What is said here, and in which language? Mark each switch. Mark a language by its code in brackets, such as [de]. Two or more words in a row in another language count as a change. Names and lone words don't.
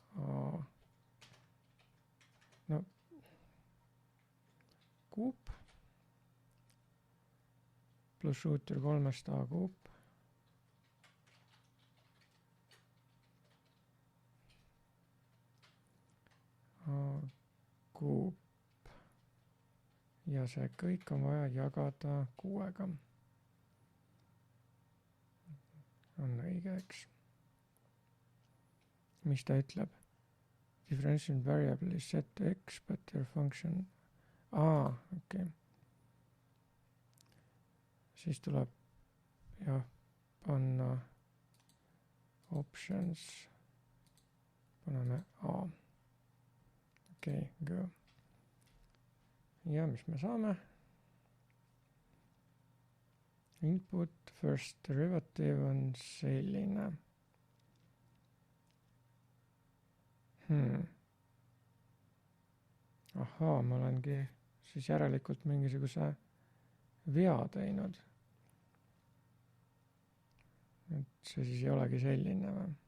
[et] kuup pluss ruuter 3a kuup kuup ja see kõik on vaja jagada 6-ga. On õige, eks? Mis ta ütleb? [en] Differential variable is set to x, but your function... [et] okei. Siis tuleb panna options, paneme a. Okei, go. Ja mis me saame? [en] Input first derivative [et] on selline. Ahaa, ma olengi siis järelikult mingisuguse vea teinud. Et see siis ei olegi selline või?